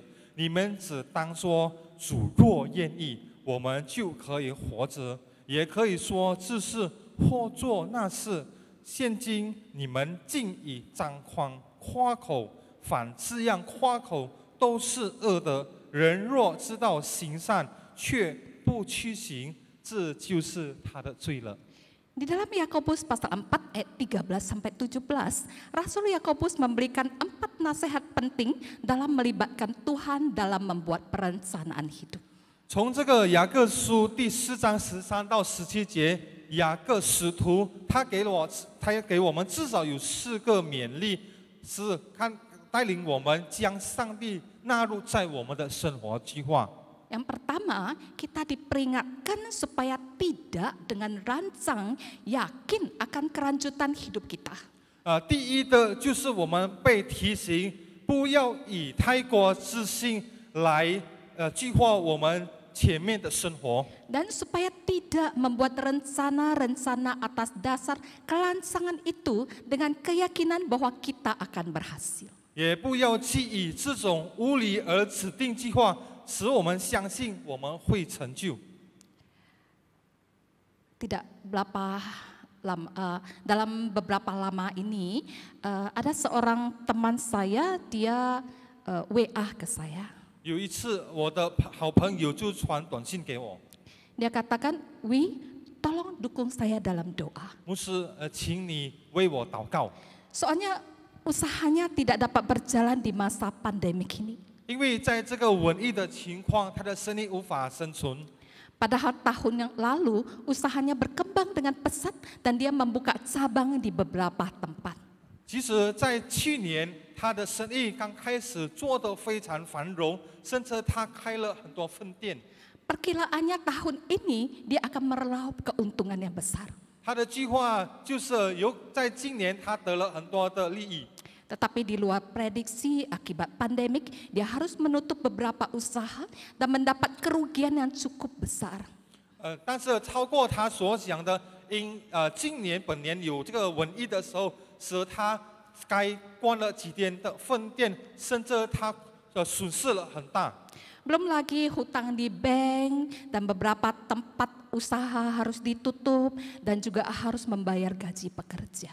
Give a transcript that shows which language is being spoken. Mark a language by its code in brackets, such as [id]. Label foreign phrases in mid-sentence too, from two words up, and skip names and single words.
[zh] 你们只当说，主若愿意，我们就可以活着；也可以说这事或做那事。现今你们竟以张狂夸口，凡这样夸口都是恶的。人若知道行善却不去行，这就是他的罪了。 [id] Di dalam Yakobus pasal 4 ayat 13 sampai 17, Rasul Yakobus memberikan 4 nasihat penting dalam melibatkan Tuhan dalam membuat perencanaan hidup. [zh] 从这个雅各书第4章13到17节，雅各使徒他给我们至少有4个勉励，是带领我们将上帝 纳入在我们的生活计划。 [id] Yang pertama, kita diperingatkan supaya tidak dengan rancang yakin akan kelanjutan hidup kita. [zh] 第一的就是我们被提醒，不要以太过自信来计划我们前面的生活。 [id] Dan supaya tidak membuat rencana-rencana atas dasar kelancangan itu dengan keyakinan bahwa kita akan berhasil. [zh] 也不要去以这种无理而指定计划，使我们相信我们会成就。 [id] Tidak berapa lama, dalam beberapa lama ini ada seorang teman saya, dia WA ke saya. [zh] 有一次，我的好朋友就传短信给我， [id] Dia katakan, Wi, tolong dukung saya dalam doa. [zh] 牧师，请你为我祷告。 [id] Soalnya usahanya tidak dapat berjalan di masa pandemik ini. [zh] 因为在这个瘟疫的情况，他的生意无法生存。 [id] Padahal tahun yang lalu usahanya berkembang dengan pesat dan dia membuka cabang di beberapa tempat. [zh] 其实，在去年，他的生意刚开始做得非常繁荣，甚至他开了很多分店。 [id] Perkiraannya tahun ini dia akan meraup keuntungan yang besar. [zh] 他的计划就是在今年他得了很多的利益。 [id] Tetapi di luar prediksi akibat pandemik, dia harus menutup beberapa usaha dan mendapat kerugian yang cukup besar. [zh] 但是超过他所想的，今年本年有这个瘟疫的时候，使他该关了几天的分店，甚至他损失了很大。 [id] Belum lagi hutang di bank dan beberapa tempat usaha harus ditutup dan juga harus membayar gaji pekerja.